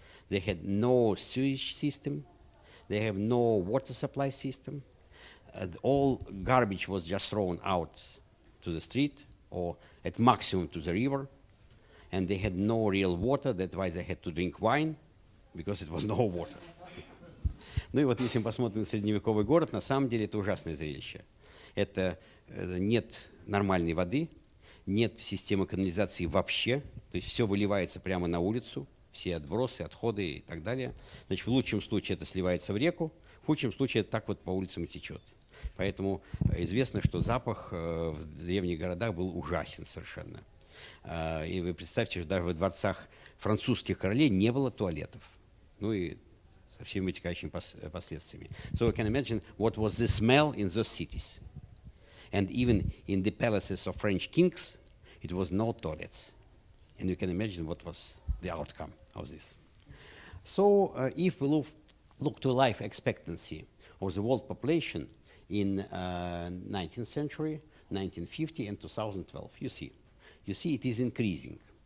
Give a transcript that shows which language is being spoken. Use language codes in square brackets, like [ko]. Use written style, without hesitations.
[en] They had no sewage system. They have no water supply system. All garbage was just thrown out to the street or at maximum to the river. And they had no real water. That's why they had to drink wine, because it was no water. [ru] Ну и вот если мы посмотрим на средневековый город, на самом деле это ужасное зрелище. Это нет нормальной воды, нет системы канализации вообще, то есть все выливается прямо на улицу, все отбросы, отходы и так далее. Значит, в лучшем случае это сливается в реку, в худшем случае это так вот по улицам и течет. Поэтому известно, что запах в древних городах был ужасен совершенно. И вы представьте, что даже в дворцах французских королей не было туалетов. Ну и со всеми вытекающими последствиями. [en] So you can imagine what was the smell in those cities. And even in the palaces of French kings, it was no toilets. And you can imagine what was the outcome of this. So if we look to life expectancy of the world population in 19th century, 1950 and 2012, you see it is increasing.